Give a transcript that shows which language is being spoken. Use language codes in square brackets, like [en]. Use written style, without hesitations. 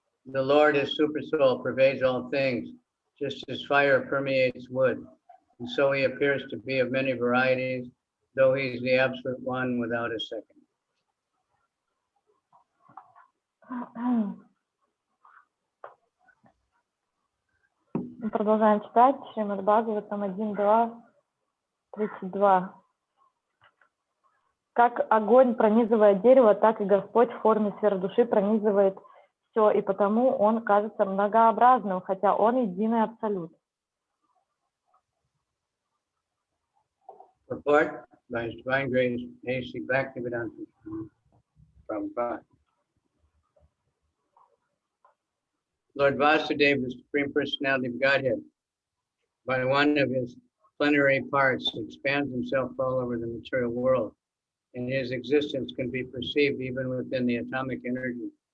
[en] The Lord is super soul, pervades all things, just as fire permeates wood, and so he appears to be of many varieties, though he is the absolute one without a second. [ru] Мы продолжаем читать Шримад Бхагаватам 1.2.32. Как огонь пронизывает дерево, так и Господь в форме сверхдуши пронизывает все, и потому Он кажется многообразным, хотя Он единый абсолют. [en] Purport by His Divine Grace, A.C. Bhaktivedanta Swami Prabhupada. Lord Vasudeva, the Supreme Personality of Godhead, by one of his plenary parts, expands himself all over the material world, and his existence can be perceived even within the atomic energy.